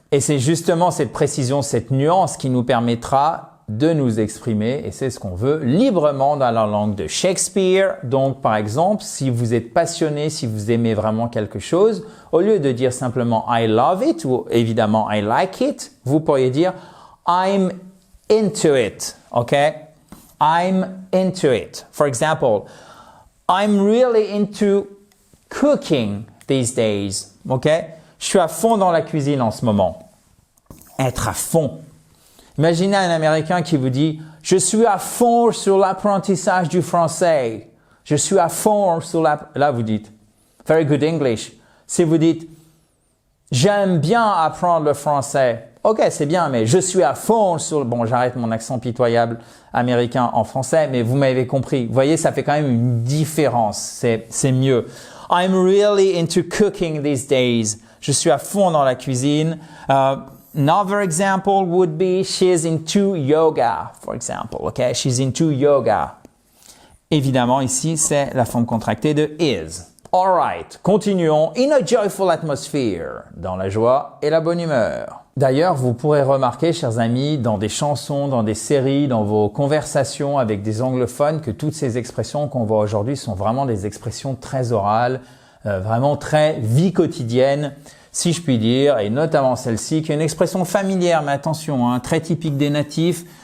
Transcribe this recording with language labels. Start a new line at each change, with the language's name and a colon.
French: Et c'est justement cette précision, cette nuance qui nous permettra de nous exprimer, et c'est ce qu'on veut, librement dans la langue de Shakespeare. Donc, par exemple, si vous êtes passionné, si vous aimez vraiment quelque chose, au lieu de dire simplement «
English: I love it
French: » ou évidemment «
English: I like it
French: », vous pourriez dire «
English: I'm into it ». OK? I'm into it. For example, I'm really into cooking these days. OK?
French: Je suis à fond dans la cuisine en ce moment. Être à fond. Imaginez un Américain qui vous dit « Je suis à fond sur l'apprentissage du français. Je suis à fond sur la… » Là, vous dites «
English: Very good English ».
French: Si vous dites « J'aime bien apprendre le français ». Ok, c'est bien, mais je suis à fond sur… Bon, j'arrête mon accent pitoyable américain en français, mais vous m'avez compris. Vous voyez, ça fait quand même une différence. C'est mieux. «
English: I'm really into cooking these days
French: ». Je suis à fond dans la cuisine.
English: Another example would be she's into yoga, for example. Okay, she's into yoga.
French: Évidemment, ici, c'est la forme contractée de is.
English: All right,
French: continuons.
English: In a joyful atmosphere,
French: dans la joie et la bonne humeur. D'ailleurs, vous pourrez remarquer, chers amis, dans des chansons, dans des séries, dans vos conversations avec des anglophones, que toutes ces expressions qu'on voit aujourd'hui sont vraiment des expressions très orales, vraiment très vie quotidienne, si je puis dire, et notamment celle-ci, qui est une expression familière, mais attention, hein, très typique des natifs.